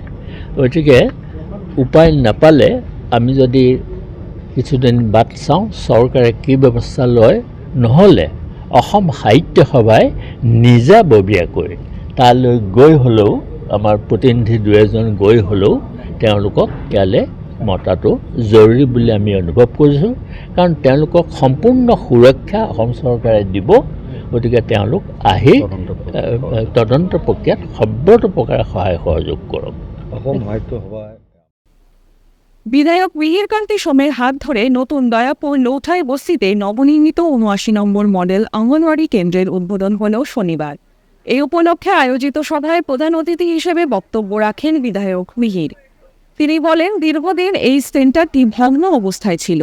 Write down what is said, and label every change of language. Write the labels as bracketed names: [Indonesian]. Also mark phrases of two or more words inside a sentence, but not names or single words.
[Assamese] গতিকে উপায় নাপালে আমি যদি কিছুদিন বাট চাওঁ চৰকাৰে কি ব্যৱস্থা লয়, নহ'লে অসম সাহিত্য সভাই নিজাববীয়াকৈ তালৈ গৈ হ'লেও আমাৰ প্ৰতিনিধি ২-এজন গৈ হ'লেও তেওঁলোকক ইয়ালৈ মতাটো জৰুৰী বুলি আমি অনুভৱ কৰিছোঁ। কাৰণ তেওঁলোকক সম্পূৰ্ণ সুৰক্ষা অসম চৰকাৰে দিব। গতিকে তেওঁলোক আহি তদন্ত প্ৰক্ৰিয়াত সৰ্বতো প্ৰকাৰে সহায় সহযোগ কৰক। অসম সাহিত্য সভাই [Bangla] বিধায়ক মিহির কান্তি সোমের হাত ধরে নতুন দয়াপুর লৌঠাই বস্তিতে নবনির্মিত ৭৯ নম্বর মডেল অঙ্গনওয়াড়ি কেন্দ্রের উদ্বোধন হল শনিবার। এই উপলক্ষে আয়োজিত সভায় প্রধান অতিথি হিসেবে বক্তব্য রাখেন বিধায়ক মিহির। তিনি বলেন, দীর্ঘদিন এই সেন্টারটি ভগ্ন অবস্থায় ছিল।